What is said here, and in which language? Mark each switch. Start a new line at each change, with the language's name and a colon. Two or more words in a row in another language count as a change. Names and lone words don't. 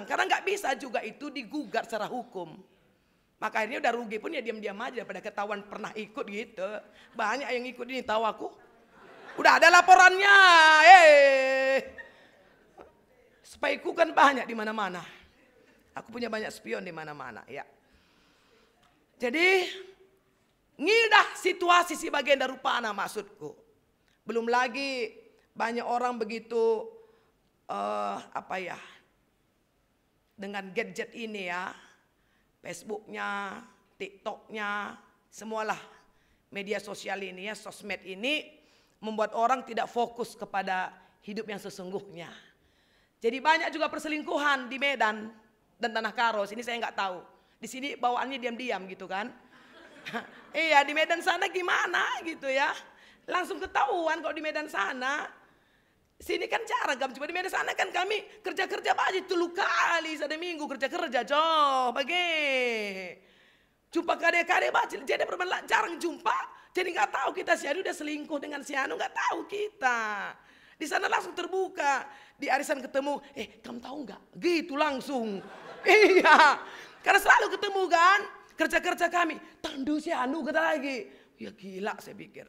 Indonesian: Karena nggak bisa juga itu digugat secara hukum. Maka akhirnya udah rugi pun ya diam-diam aja daripada ketahuan pernah ikut gitu. Banyak yang ikut ini tahu aku. Udah ada laporannya. Spyku kan banyak di mana-mana. Aku punya banyak spion di mana-mana ya.
Batak Karo: Jadi ngidah situasi si Bagenda Rupana maksudku.
Indonesian: Belum lagi banyak orang begitu dengan gadget ini ya, Facebooknya, TikToknya, semualah media sosial ini ya, sosmed ini membuat orang tidak fokus kepada hidup yang sesungguhnya. Jadi banyak juga perselingkuhan di Medan dan Tanah Karo. Sini saya nggak tahu. Di sini bawaannya diam-diam gitu kan. Iya, di Medan sana gimana gitu ya. Langsung ketahuan kalau di Medan sana. Sini kan jarang, cuma di Medan sana kan kami kerja-kerja aja 3 kali satu minggu kerja-kerja coba bagi.
Batak Karo: Jumpa kade-kade bacil,
Indonesian: jadi jarang jumpa. Jadi nggak tahu kita si Anu udah selingkuh dengan si Anu, nggak tahu kita. Di sana langsung terbuka, di arisan ketemu, kamu tahu nggak? Gitu langsung. Iya, karena selalu ketemu kan, kerja-kerja kami. Tandu si Anu kata lagi, ya gila saya pikir.